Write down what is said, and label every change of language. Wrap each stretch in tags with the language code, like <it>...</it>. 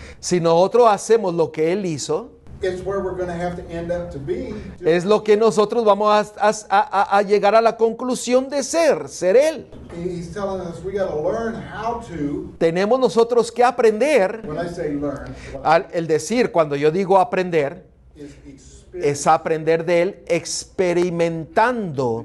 <es>Si nosotros hacemos lo que él hizo,</es> <en>it's where we're going to have to end up to be.</en> <es>es lo que nosotros vamos a llegar a la conclusión de ser él.</es> <en>He's telling us we got to learn how to.</en> <es>Tenemos nosotros que aprender,</es> <en>When I say learn,</en> <es>el decir, cuando yo digo aprender,</es> <en>is experience</en> <es>es aprender de él experimentando,</es>